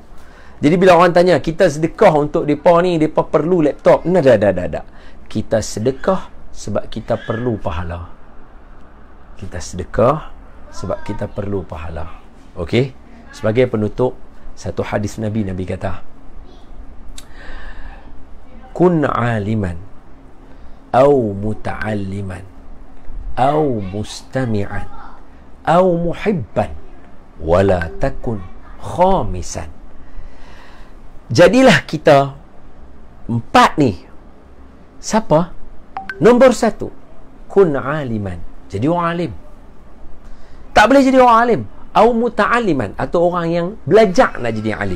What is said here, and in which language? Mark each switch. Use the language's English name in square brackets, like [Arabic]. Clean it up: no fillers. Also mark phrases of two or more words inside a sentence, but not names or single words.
[Malay] Jadi bila orang tanya, kita sedekah untuk mereka ni, mereka perlu laptop. Dah. Kita sedekah sebab kita perlu pahala. kita sedekah sebab kita perlu pahala. Okey? Sebagai penutup, satu hadis Nabi kata, [Arabic] كن عالما أو متعلما أو مستمعا أو محبا ولا تكن خامسا. [Malay] Jadilah kita empat ni. Siapa? Nombor satu, [Arabic] كن عالما, [Malay] jadi orang alim. Tak boleh jadi orang alim. [Arabic] أو متعلما, [Malay] atau orang yang belajar nak jadi alim.